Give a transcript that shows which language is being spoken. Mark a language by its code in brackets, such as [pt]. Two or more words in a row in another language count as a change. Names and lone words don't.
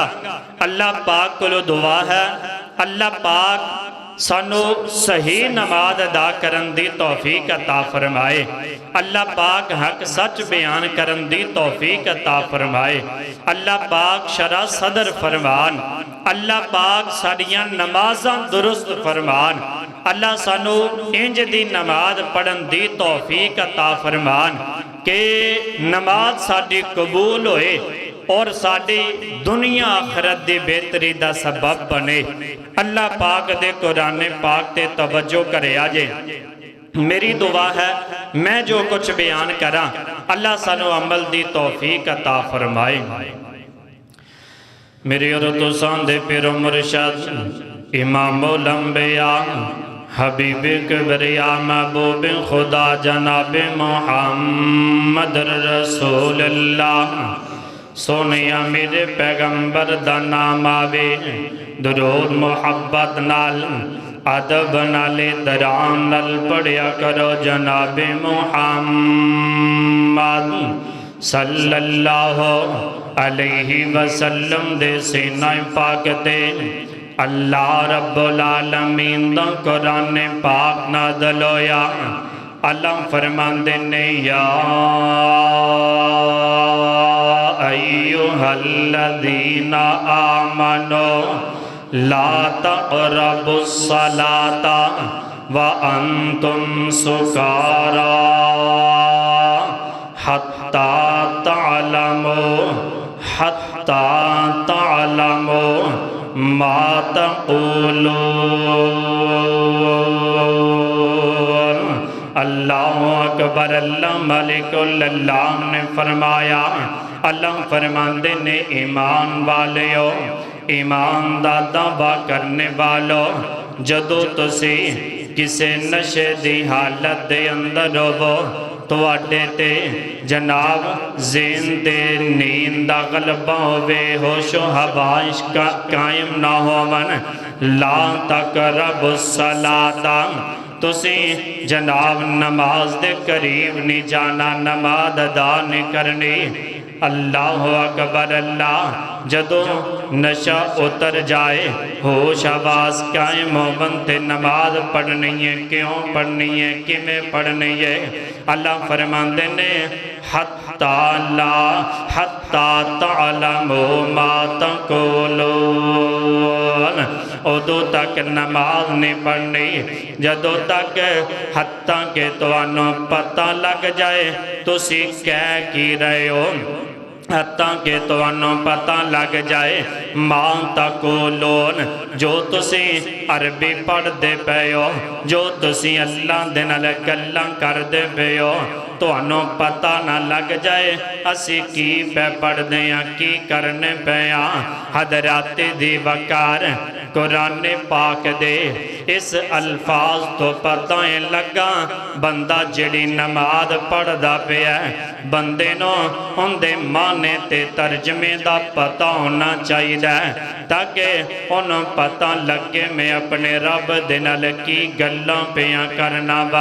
[pa] اللہ پاک کو لو دعا ہے، اللہ پاک سانو صحیح نماز ادا کرن دی توفیق عطا فرمائے، اللہ پاک حق سچ بیان کرن دی توفیق عطا فرمائے، اللہ پاک شرح صدر فرمان، اللہ پاک ساڑیاں نمازاں درست فرمان، اللہ سانو انج دی نماز پڑھن دی توفیق عطا فرمان کہ نماز ساڑی قبول ہوئے اور ساڑی دنیا آخرت دی بہتری دا سبب بنے۔ اللہ پاک دے قرآن پاک تے توجہ کرے آجے۔ میری دعا ہے میں جو کچھ بیان کرا اللہ سانو عمل دی توفیق عطا فرمائے۔ میری اور تو ساندے پیر مرشد امام الانبیاء حبیب کبریاء محبوب خدا جناب محمد رسول اللہ، سونیا میرے پیغمبر دا نام آوے، درود محبت نال ادب نال درام نال پڑھیا کرو جناب محمد [ar] صلی اللہ علیہ وسلم [pa] دے سینہ پاک تے اللہ رب العالمین دا قرآن پاک نازل ہویا۔ اللہ فرماندے نے [ar] یا ایوہا الذین آمنوا لا تقربوا الصلاة وانتم سکارا حتی تعلموا ما تقولون۔ اللہ اکبر، [pa] اللہ ملک اللہ نے فرمایا، اللہ فرماندے نے ایمان والیو، ایمان دا دعویٰ کرنے والو، جدو تسی کسے نشے دی حالت دے اندر ہو تو اڈے تے جناب زین تے نیند دا غلبہ ہوئے، ہوش و حواش قائم نہ ہوون، [ar] لا تقربوا الصلاة، [pa] تسی جناب نماز دے قریب نہیں جانا، نماز ادا نہیں کرنی۔ [ar] اللہ اکبر، [pa] اللہ جدو نشہ اتر جائے، ہوش حواس قائم ہوون تے نماز پڑھنی ہے، کیوں پڑھنی ہے، کیویں پڑھنی ہے؟ اللہ فرماندے نے [ar] حتی تعلموا ما تقولون، [pa] ادو تک نماز نہیں پڑھنی جدو تک حتیٰ کہ تانوں پتہ لگ جائے تسی کہہ کی رہے ہو۔ حتیٰ کہ تانوں پتہ لگ جائے [ar] ماں تقولون [pa] جو تسی عربی پڑھ دے پے ہو، جو تسی اللہ دے نال گلاں کر دے پے ہو، تانوں پتہ نہ لگ جائے اسی کی پہ پڑھ دیاں کی کرنے پیاں۔ حضرات دی وقار قرآن پاک دے اس الفاظ تو پتہ لگا بندہ جڑی نماز پڑھ دا پیا بندے نو ان دے معنی تے ترجمے دا پتہ ہونا چاہیے تاکہ انہوں پتہ لگے میں اپنے رب دے نال کی گلاں پیاں کرنا وا۔